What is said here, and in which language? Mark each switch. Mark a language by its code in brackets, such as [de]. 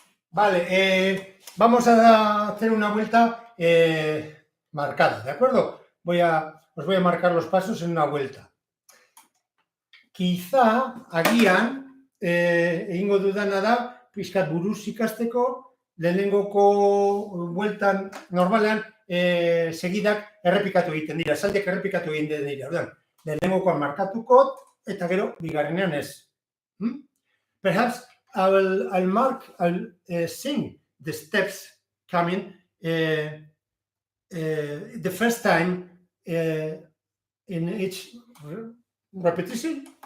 [es] Vale, vamos a hacer una vuelta marcada, ¿de acuerdo? Os voy a marcar los pasos en una vuelta. Quizá [eu] agian, egingo dudana da, pixkat buruz ikasteko, lehenengoko bueltan normalean segidak errepikatu egiten dira, esaldiak errepikatu egiten dira. Orduan, lehenengokoan markatuko eta gero bigarrenean ez. [en] Perhaps I'll sing the steps coming the first time in each repetition.